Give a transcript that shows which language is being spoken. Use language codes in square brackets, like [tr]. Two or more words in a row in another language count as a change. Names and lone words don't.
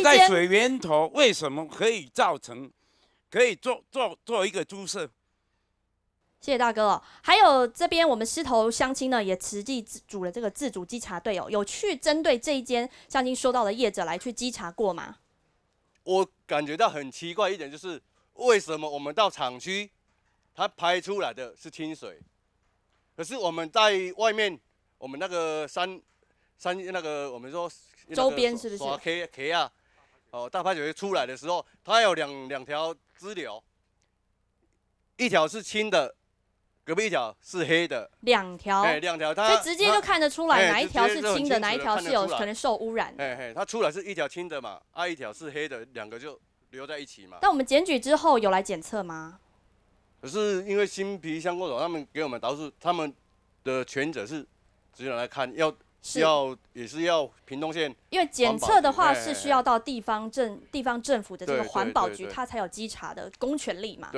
[zh] 這個在水源頭為什麼可以造成，可以做一個豬舍？謝謝大哥哦，還有這邊我們獅頭鄉親呢，也實際組了這個自主稽查隊哦，有去針對這一間鄉親說到的業者來去稽查過嗎？我感覺到很奇怪一點，就是為什麼我們到廠區，它排出來的是清水，可是我們在外面，我們那個山那個我們說周邊是不是？耍 K 啊，哦，大排水出來的時候，它有兩條支流，一條是清的。隔壁一條是黑的，兩條，所以直接就看得出來哪一條是清的，哪一條是有可能受污染的。它出來是一條清的嘛，一條是黑的，兩個就留在一起嘛。但我們檢舉之後有來檢測嗎？可是因為新皮鄉公所他們給我們答覆，他們的權責是只有來看，也是要屏東縣。因為檢測的話是需要到地方政府的這個環保局，它才有稽查的公權力嘛。